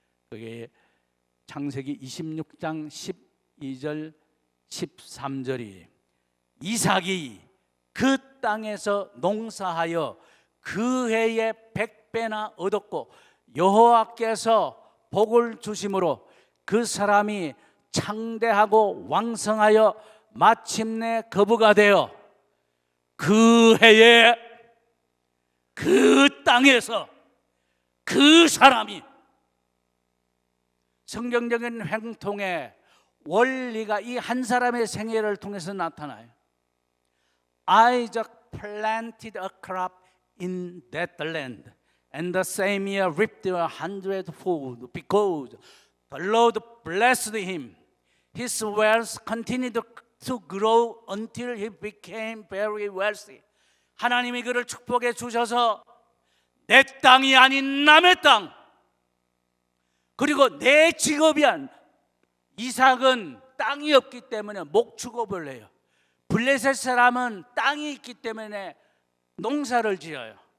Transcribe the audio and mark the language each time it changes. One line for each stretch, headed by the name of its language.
Korean: 그게 창세기 26장 12절 13절이 이삭이 그 땅에서 농사하여 그 해에 100배나 얻었고 여호와께서 복을 주심으로 그 사람이 창대하고 왕성하여 마침내 거부가 되어 그 해에 그 땅에서 그 사람이, 성경적인 행통의 원리가 이 한 사람의 생애를 통해서 나타나요.
English: Isaac planted a crop in that land, and the same year reaped 100fold, because the Lord blessed him. His wealth continued to grow until he became very wealthy.
Korean: 하나님이 그를 축복해 주셔서 내 땅이 아닌 남의 땅, 그리고 내 직업이 아닌, 이삭은 땅이 없기 때문에 목축업을 해요. 블레셋 사람은 땅이 있기 때문에 농사를 지어요.